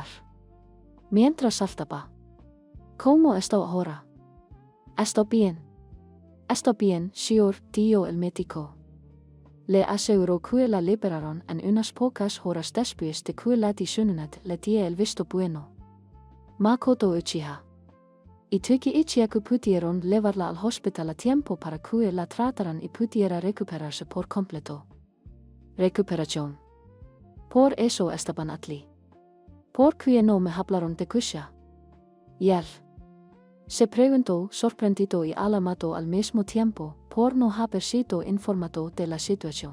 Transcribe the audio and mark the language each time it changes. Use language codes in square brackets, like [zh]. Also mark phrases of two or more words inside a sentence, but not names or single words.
[es] Mientras saltaba. ¿Cómo está ahora? Está bien. Está bien, señor, dijo el médico. Le aseguró que la liberaron en unas pocas horas después de que Lady Sunanet le dio el visto bueno. Makoto Uchiha. Y tuki Uchiha que pudieron llevarla al hospital a tiempo para que la trataran y pudiera recuperarse por completo. Recuperación. Por eso estaban allí. ¿Por qué no me hablaron de Kusha? Y él se preguntó, sorprendido y alarmado al mismo tiempo, por no haber sido informado de la situación.